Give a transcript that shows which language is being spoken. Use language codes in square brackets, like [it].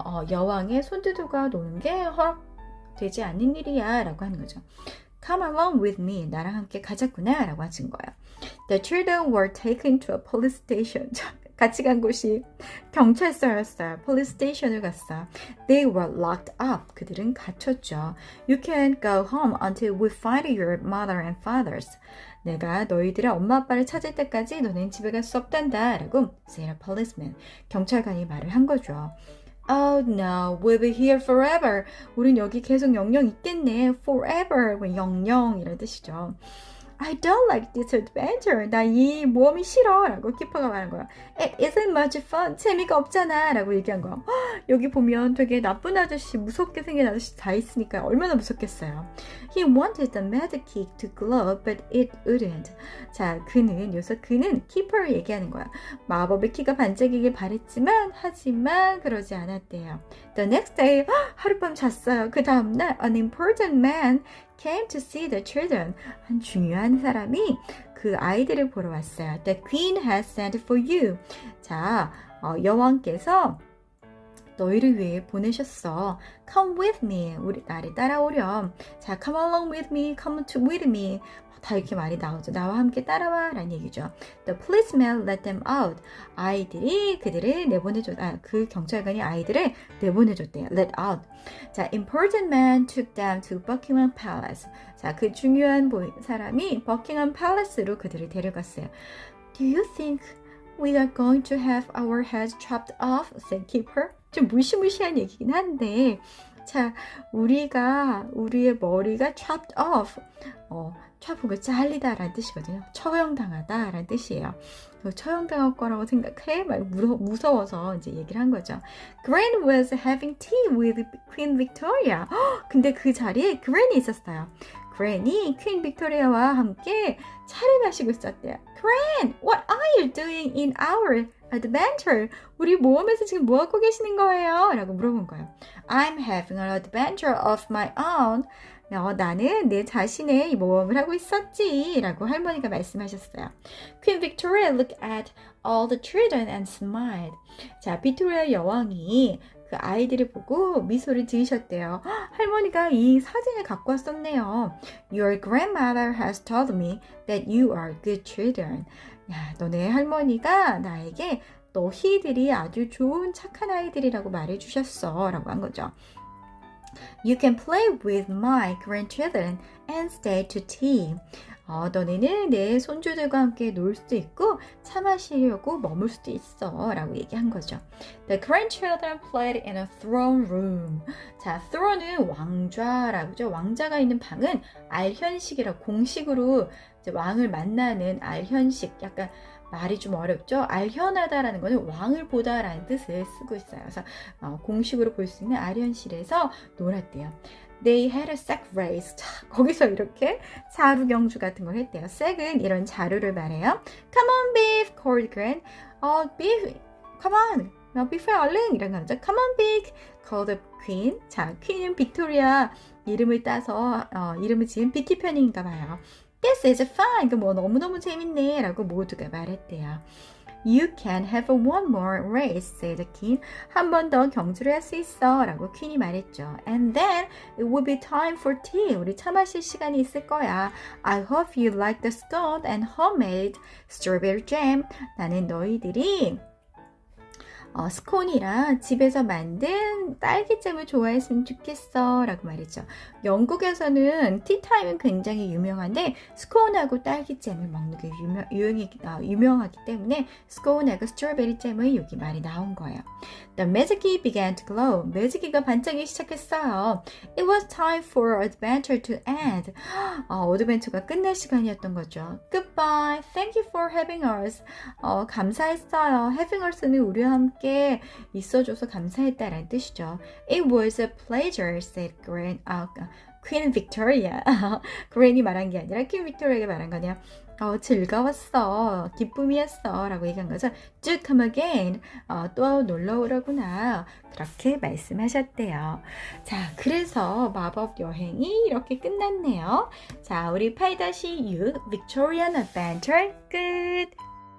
[ko] 여왕의 손주들과 노는 게 허락되지 않는 일이야. 라고 하는 거죠. [en] Come along with me. [ko] 나랑 함께 가자꾸나. 라고 하신 거예요. [en] The children were taken to a police station. [ko] 같이 간 곳이 경찰서였어요. police station을 갔어요. [en] They were locked up. [ko] 그들은 갇혔죠. [en] You can't go home until we find your mother and fathers. [ko] 내가 너희들의 엄마 아빠를 찾을 때까지 너는 집에 갈 수 없단다. [en] 라고 said a policeman. [ko] 경찰관이 말을 한 거죠. [en] Oh no, we'll be here forever. [ko] 우린 여기 계속 영영 있겠네. Forever. 영영 이런 뜻이죠. [en] I don't like this adventure. [ko] 나 이 모험이 싫어. 라고 키퍼가 말한 거야. [en] It isn't much fun. [ko] 재미가 없잖아. 라고 얘기한 거야. 여기 보면 되게 나쁜 아저씨, 무섭게 생긴 아저씨 다 있으니까 얼마나 무섭겠어요. [en] He wanted the magic key to glow, but it wouldn't. [ko] 자, 그는 키퍼를 얘기하는 거야. 마법의 키가 반짝이길 바랬지만, 하지만 그러지 않았대요. [en] The next day, [ko] 하룻밤 잤어요. 그 다음날, [en] an important man came to see the children. [ko] 한 중요한 사람이 그 아이들을 보러 왔어요. [en] The queen has sent for you. [ko] 자, 여왕께서 너희를 위해 보내셨어. [en] Come with me. [ko] 우리 나를 따라오렴. 자, [en] come along with me. Come to with me. [ko] 다 이렇게 말이 나오죠. 나와 함께 따라와 라는 얘기죠. [en] The policeman let them out. [ko] 아이들이 그들을 그 경찰관이 아이들을 내보내줬대요. [en] Let out. 자, important man took them to Buckingham Palace. [ko] 자, 그 중요한 사람이 버킹엄 팰리스로 그들을 데려갔어요. [en] Do you think we are going to have our heads chopped off? said keeper. [ko] 좀 무시무시한 얘기긴 한데, 자, 우리의 머리가 [en] chopped off. [ko] chop가 잘리다 라는 뜻이거든요. 처형당하다 라는 뜻이에요. 처형당할 거라고 생각해? 막 무서워서 이제 얘기를 한 거죠. [en] Gran was having tea with Queen Victoria. [ko] 근데 그 자리에 Gran이 있었어요. Gran이 퀸 빅토리아와 함께 차를 마시고 있었대요. [en] Gran, what are you doing in our adventure? [ko] 우리 모험에서 지금 뭐 하고 계시는 거예요? 라고 물어본 거예요. [en] I'm having an adventure of my own. [ko] 나는 내 자신의 모험을 하고 있었지 라고 할머니가 말씀하셨어요. [en] Queen Victoria looked at all the children and smiled. [ko] 자, 빅토리아 여왕이 그 아이들을 보고 미소를 지으셨대요. 할머니가 이 사진을 갖고 왔었네요. [en] Your grandmother has told me that you are good children. [ko] 야, 너네 할머니가 나에게 너희들이 아주 좋은 착한 아이들이라고 말해주셨어 라고 한 거죠. [en] You can play with my grandchildren and stay to tea. [ko] 너네는 내 손주들과 함께 놀 수도 있고 차 마시려고 머물 수도 있어 라고 얘기한 거죠. [en] The grandchildren played in a throne room. [ko] 자, throne은 왕좌라고 하죠. 왕자가 있는 방은 알현식이라고 공식으로 이제 왕을 만나는 알현식, 약간 말이 좀 어렵죠? 알현하다라는 거는 왕을 보다라는 뜻을 쓰고 있어요. 그래서 공식으로 볼 수 있는 알현실에서 놀았대요. [en] They had a sack race. [ko] 자, 거기서 이렇게 자루 경주 같은 걸 했대요. sack은 이런 자루를 말해요. [en] Come on, beef, called Gran. beef, come on. [ko] beef 얼른 이런 거죠. [en] Come on, pig, called the queen. [ko] 자, 퀸은 빅토리아 이름을 따서 이름을 지은 빅키 편인가 봐요. [en] This is fun. [ko] 이거 뭐 너무너무 재밌네 라고 모두가 말했대요. [en] You can have one more race, said the king. [ko] 한 번 더 경주를 할 수 있어 라고 퀸이 말했죠. [en] And then it will be time for tea. [ko] 우리 차 마실 시간이 있을 거야. [en] I hope you like the scone and homemade strawberry jam. [ko] 나는 너희들이 스콘이랑 집에서 만든 딸기잼을 좋아했으면 좋겠어 라고 말했죠. 영국에서는 티타임은 굉장히 유명한데 스콘하고 딸기잼을 먹는 게 유명하기 때문에 스콘하고 스트로베리 잼의 여기 말이 나온 거예요. [en] The magic key began to glow. [ko] 매직기가 반짝이기 시작했어요. [en] It was time for adventure to end. [ko] 어드벤처가 끝날 시간이었던 거죠. [en] Goodbye. Thank you for having us. [ko] 감사했어요. [en] Having us [ko] 는 우리와 함께 있어줘서 감사했다라는 뜻이죠. [en] It was a pleasure, said Queen Victoria. [ko] Gran이 말한 게 아니라 퀸 빅토리아가 말한 거냐. 즐거웠어. 기쁨이었어. 라고 얘기한 거죠. [en] Do come again. [ko] 또 놀러 오라구나. 그렇게 말씀하셨대요. 자, 그래서 마법 여행이 이렇게 끝났네요. 자, 우리 8-6 Victorian Adventure 끝!